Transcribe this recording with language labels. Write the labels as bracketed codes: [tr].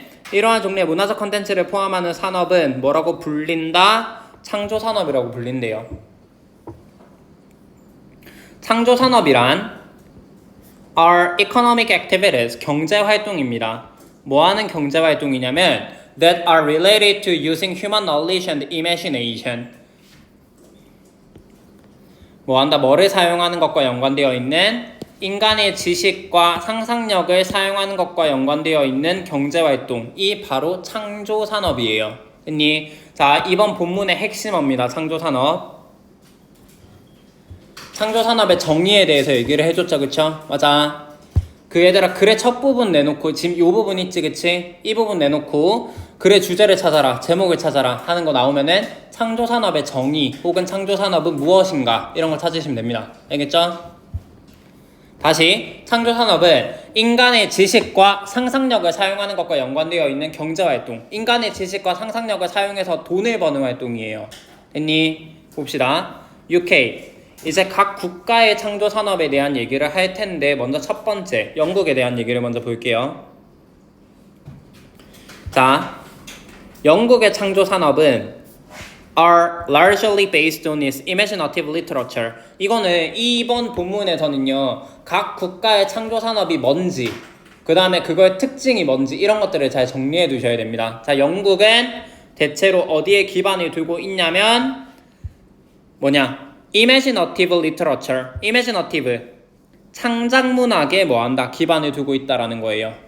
[ko] 이러한 종류의 문화적 컨텐츠를 포함하는 산업은 뭐라고 불린다? 창조산업이라고 불린대요. 창조산업이란 [en] are economic activities, [ko] 경제활동입니다. 뭐하는 경제활동이냐면 [en] that are related to using human knowledge and imagination. [ko] 뭐를 사용하는 것과 연관되어 있는 인간의 지식과 상상력을 사용하는 것과 연관되어 있는 경제활동이 바로 창조산업이에요. 자, 이번 본문의 핵심어입니다. 창조산업. 창조산업의 정의에 대해서 얘기를 해줬죠. 그쵸? 맞아. 그 얘들아, 글의 첫 부분 내놓고 지금 이 부분 있지, 그치? 이 부분 내놓고 글의 주제를 찾아라, 제목을 찾아라 하는 거 나오면은 창조산업의 정의 혹은 창조산업은 무엇인가 이런 걸 찾으시면 됩니다. 알겠죠? 다시, 창조산업은 인간의 지식과 상상력을 사용하는 것과 연관되어 있는 경제활동, 인간의 지식과 상상력을 사용해서 돈을 버는 활동이에요. 됐니? 봅시다. UK, 이제 각 국가의 창조산업에 대한 얘기를 할 텐데 먼저 첫 번째, 영국에 대한 얘기를 먼저 볼게요. 자, 영국의 창조산업은 [en] are largely based on its imaginative literature. [ko] 이거는 이번 본문에서는요, 각 국가의 창조산업이 뭔지, 그 다음에 그거의 특징이 뭔지 이런 것들을 잘 정리해 두셔야 됩니다. 자, 영국은 대체로 어디에 기반을 두고 있냐면 [en] imaginative literature, imaginative, [ko] 창작문학에 기반을 두고 있다라는 거예요.